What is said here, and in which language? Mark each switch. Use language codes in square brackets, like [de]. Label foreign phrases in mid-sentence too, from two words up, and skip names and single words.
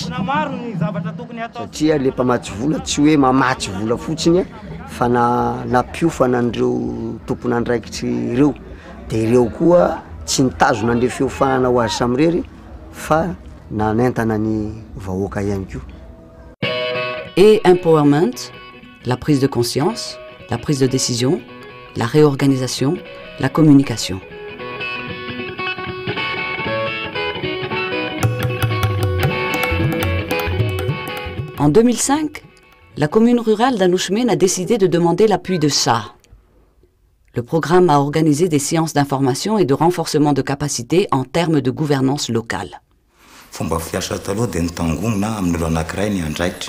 [mg] Satria le mpamatsy vola tsy hoe mamatsy vola fotsiny fa nampiofana an'ireo tompon'andraikitry ireo. Dia ireo koa tsy nitazona an'ilay fiofanana ho azy samirery fa nanentana ny vahoaka ihany koa. [fr] Et empowerment, la prise de conscience, la prise de décision, la réorganisation, la communication. En 2005, la commune rurale d'Anouchmene a décidé de demander l'appui de SA, Le programme a organisé des séances d'information et de renforcement de capacité en termes de gouvernance locale. [mg] Fomba fiasa taloha dia nitangonina amin'olo anankiray ny andraikitra.